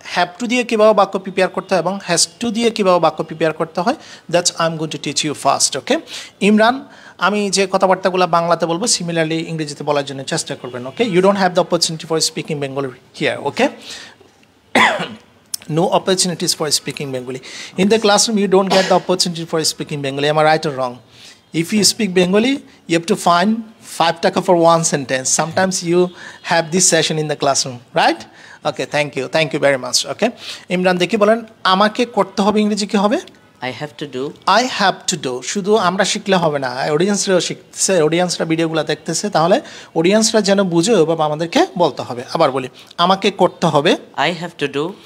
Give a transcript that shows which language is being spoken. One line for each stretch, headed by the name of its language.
Bangla: Have to দিয়ে কীভাবে বাক্য প্রিপেয়ার করতে হয় এবং হ্যাজ টু দিয়ে কীভাবে বাক্য প্রিপেয়ার করতে হয়,
English: That's I am going to teach you first.
Bangla: ওকে ইমরান, আমি যে কথাবার্তাগুলো বাংলাতে বলবো সিমিলারলি ইংরেজিতে বলার জন্য চেষ্টা করবেন।
English: Okay, you don't have the opportunity for speaking Bengali here. Okay, no opportunities for speaking Bengali. In the classroom, you don't get the opportunity for speaking Bengali. Am I right or wrong? If you speak Bengali, you have to find 5 taka for one sentence. Sometimes you have this session in the classroom, right? Okay, thank you very much.
Bangla: Okay, Imran দেখি বলেন আমাকে করতে হবে ইংরেজি কি হবে?
English: I have to do. I have to do।
Bangla: শুধু আমরা শিখলে হবে না, অডিয়েন্সরাও শিখতেছে, অডিয়েন্সরা ভিডিওগুলো দেখতেছে, তাহলে অডিয়েন্সরা যেন বুঝে বা আমাদেরকে বলতে হবে। আবার বলি, আমাকে করতে হবে,
English: I have to do.